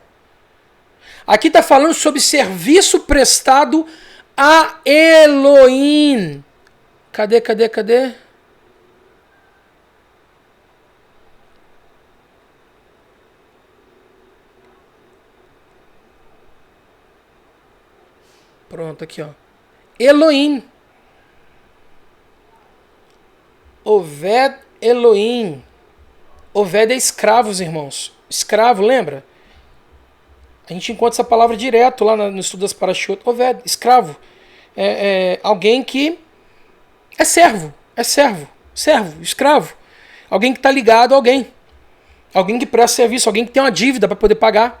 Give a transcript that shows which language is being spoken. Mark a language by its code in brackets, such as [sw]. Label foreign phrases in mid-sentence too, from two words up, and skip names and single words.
[pt] Aqui está falando sobre serviço prestado a Elohim. Cadê? Pronto, aqui ó. [he] אלוהים. עובד אלוהים. [pt] Oved é escravos, irmãos. Escravo, lembra? A gente encontra essa palavra direto lá no estudo das Parashot. Oved, escravo. Alguém que é servo, escravo. Alguém que está ligado a alguém. Alguém que presta serviço, alguém que tem uma dívida para poder pagar.